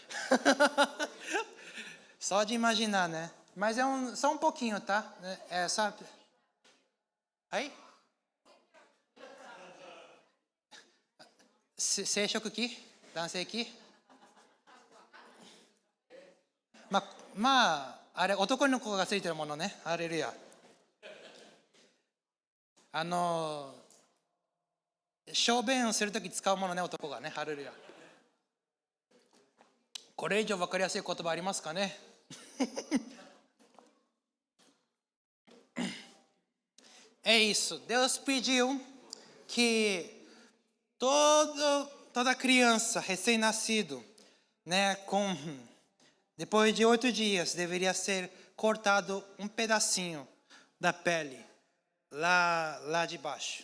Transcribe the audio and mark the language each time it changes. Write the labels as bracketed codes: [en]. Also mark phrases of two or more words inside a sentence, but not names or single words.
[pt] Só de imaginar, né? Mas é só um pouquinho, tá? É só... Aí? Você achou aqui? Dancei aqui? [ja] A れ男の子がついてるものね。ハレルヤ。小便をするとき使うものね、男がね。ハレルヤ。これ以上分かりやすい言葉ありますかね？ [pt] É isso. Deus pediu que toda criança recém-nascido, né, depois de 8 dias, deveria ser cortado um pedacinho da pele lá de baixo.